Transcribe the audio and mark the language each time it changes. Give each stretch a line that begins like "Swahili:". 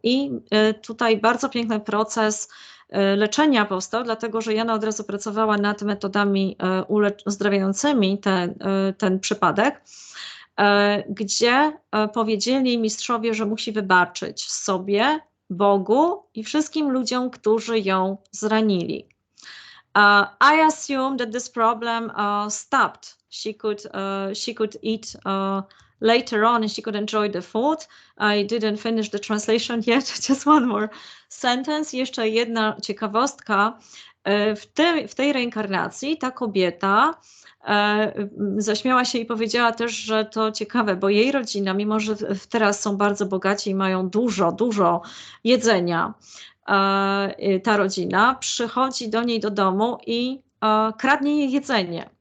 Polish: I tutaj bardzo piękny proces leczenia powstał, dlatego że Yana od razu pracowała nad metodami uzdrawiającymi ten przypadek, gdzie powiedzieli mistrzowie, że musi wybaczyć sobie, Bogu i wszystkim ludziom, którzy ją zranili.
English: I assume that this problem stopped. She could eat later on and she could enjoy the food. I didn't finish the translation yet. Just one more sentence.
Polish: Jeszcze jedna ciekawostka. W tej reinkarnacji ta kobieta zaśmiała się i powiedziała też, że to ciekawe, bo jej rodzina, mimo że teraz są bardzo bogaci i mają dużo jedzenia, ta rodzina przychodzi do niej do domu i kradnie jej jedzenie.